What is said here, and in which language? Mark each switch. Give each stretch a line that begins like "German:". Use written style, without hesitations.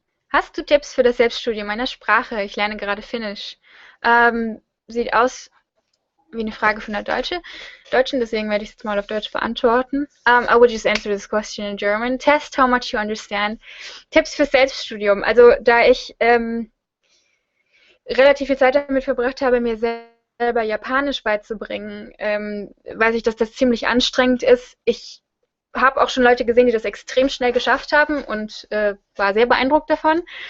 German: Hast du Tipps für das Selbststudium meiner Sprache? Ich lerne gerade Finnisch. Sieht aus wie eine Frage von der Deutschen, deswegen werde ich es jetzt mal auf Deutsch beantworten.
English: I will just answer this question in German. Test how much you understand.
German: Tipps für Selbststudium. Also, da ich relativ viel Zeit damit verbracht habe, mir selber Japanisch beizubringen, weiß ich, dass das ziemlich anstrengend ist. Ich habe auch schon Leute gesehen, die das extrem schnell geschafft haben, und war sehr beeindruckt davon.